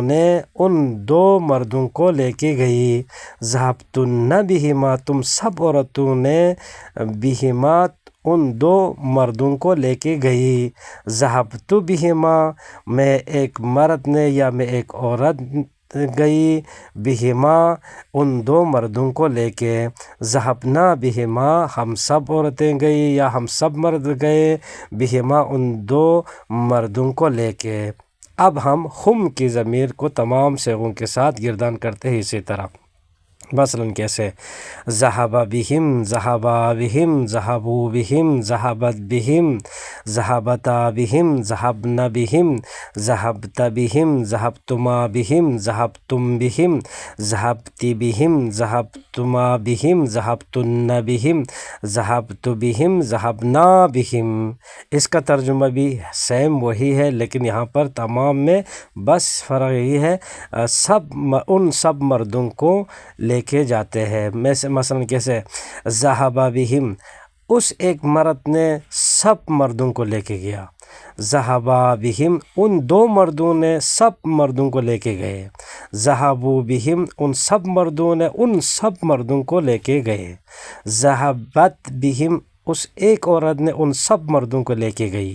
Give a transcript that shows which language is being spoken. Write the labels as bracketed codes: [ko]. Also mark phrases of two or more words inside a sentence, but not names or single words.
[ur] نے ان دو مردوں کو لے کے گئی، [ar] ذہبتن بہما [ur] تم سب عورتوں نے بہما ان دو مردوں کو لے کے گئی، [ar] ذہبت بہما [ur] میں ایک مرد نے یا میں ایک عورت گئی بہما ان دو مردوں کو لے کے، [ar] ذہبنا بہما [ur] ہم سب عورتیں گئی یا ہم سب مرد گئے بہما ان دو مردوں کو لے کے۔ اب ہم ہم کی ضمیر کو تمام صیغوں کے ساتھ گردان کرتے ہیں اسی طرح، مثلاً کیسے؟ [ar] ذہب بہم، ذہبا بہم، ذہبوا بہم، ذہبت بہم، ذہبتا بہم، ذہبن بہم، ذہبت بہم، ذہبتما بہم، ذہبتم بہم، ذہبتی بہم، ذہبتما بہم، ذہبتن بہم، ذہبت بہم، ذہبنا بہم۔ [ur] اس کا ترجمہ بھی سیم وہی ہے، لیکن یہاں پر تمام میں بس فرق یہی ہے ان سب مردوں کو لے کے جاتے ہیں۔ مثلاً کیسے؟ [ar] ذہب بہم [ur] اس ایک مرد نے سب مردوں کو لے کے گیا، [ar] ذہبا بہم [ur] ان دو مردوں نے سب مردوں کو لے کے گئے، [ar] ذہبوا بہم [ur] ان سب مردوں نے ان سب مردوں کو لے کے گئے، [ar] ذہبت بہم [ur] اس ایک عورت نے ان سب مردوں کو لے کے گئی.